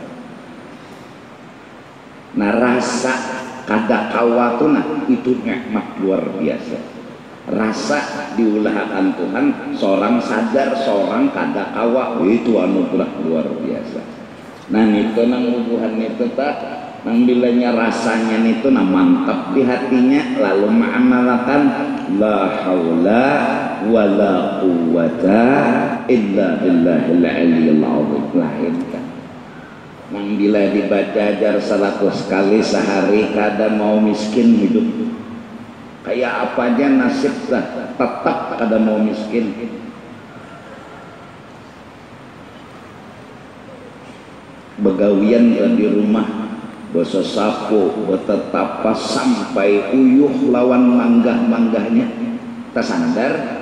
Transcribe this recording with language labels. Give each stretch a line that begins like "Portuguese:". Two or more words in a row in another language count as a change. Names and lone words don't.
Banjar: Nah rasa kada kawa tuh nah itu nikmat luar biasa. Rasa diulahakan Tuhan, seorang sadar, seorang kada kawa, itu anugerah luar biasa. Nah itu nang ubuhan itu tak, nang bilanya rasanya itu nah mantap di hatinya, lalu mengamalkan
Arabic: لا حول ولا قوة إلا بالله العلي العظيم.
Banjar: Lahirkan nang bila dibaca jar 100 kali sehari kada mau miskin hidup. Kayak apa aja nasib dah, tetap kada mau miskin. Begawian di rumah boso sapu betetapa sampai uyuh lawan manggah-manggahnya tersandar.